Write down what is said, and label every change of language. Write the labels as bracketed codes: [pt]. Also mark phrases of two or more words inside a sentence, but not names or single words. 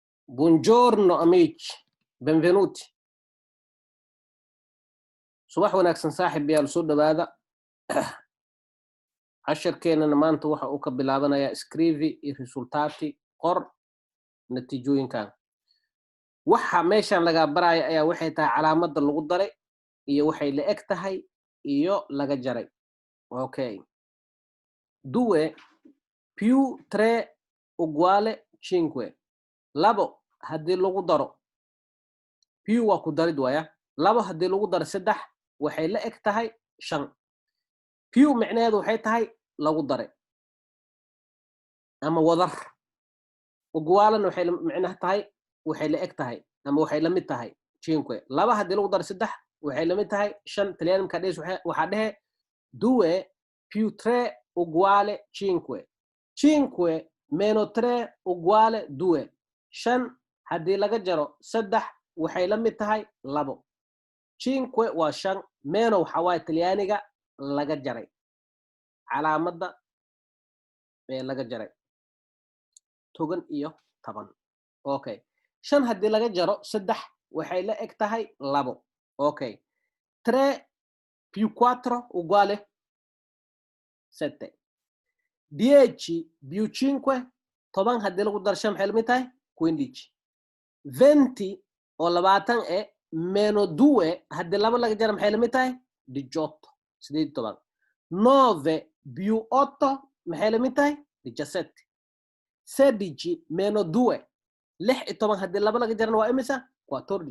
[it] Buongiorno amici, benvenuti. [so] Subax wanaagsan saaxiibayaal soo dhawaada. Casharkeenana maanta waxa uu ka bilaabanayaa scrivi iyo resultati qor natiijooyinkan. Waxa meeshan laga baraya ayaa waxay tahay calaamadda lagu daray iyo waxay la eg tahay iyo laga jaray. Okay. [it] Due più tre uguale cinque. [so] Labo haddii lagu daro più waa ku darid waaya. Labo haddii lagu daro saddex waxay la eg tahay shan. più micnaheedu waxay tahay lagu daray ama wadar. Ugualan waxay micnaha tahay waxay la eg tahay ama waxay la mid tahay cinque. Laba haddii lagu daro saddex waxay la mid tahay shan. Talyaani markaa dhees waxaa dhehe [it] due più tre uguale cinque. Cinque meno tre uguale due. [so] Shan haddii laga jaro saddex waxay la mid tahay labo. Cinque waa shan, meno waxaa waaye talyaaniga laga jaray. Calaamadda ee laga jaray. Togan iyo taban. Okay. Shan haddii laga jaro saddex waxay la eg tahay labo. [it] Okay. 3 più 4 uguale 7. [so] 10 più 5 toban haddii lagu daro shan maxay la mid tahay 15. 20 oo labaatan meno 2 haddii laba laga jaro maxay la mid tahay 18. 18. 9 più 8 maxay la mid tahay 17. 16 meno 2 16 haddii laba laga jarana waa imisa 14.